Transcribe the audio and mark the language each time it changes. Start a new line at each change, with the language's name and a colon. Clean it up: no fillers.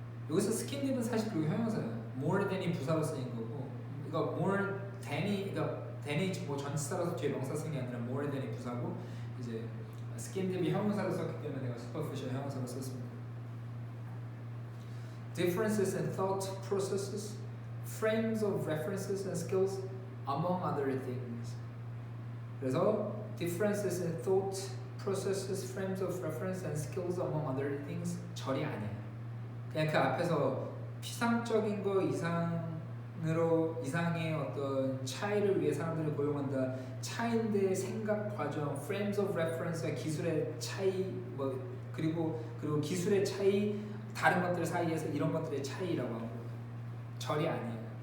Korean: 여기서 skin deep은 사실 그리고 형용사야. more than이 부사로 쓰인 거고, 이거 more than이, 그러니까 than이 뭐 전치사라서 뒤에 명사 쓴 게 아니라 more than이 부사고, 이제 skin deep이 형용사로 썼기 때문에 내가 superficial 형용사로 썼습니다.
English: Differences in thought processes, frames of references and skills, among other things.
Korean: 그래서
English: differences in thought processes, frames of reference and skills, among other things
Korean: 절이 아니야. 그냥 그 앞에서 피상적인 거 이상의 어떤 차이를 위해 사람들을 고용한다. 차이인데 생각 과정,
English: frames of reference
Korean: 와 기술의 차이, 뭐 그리고 기술의 차이, 다른 것들 사이에서 이런 것들의 차이라고 하는 거예요. 절이 아니에요.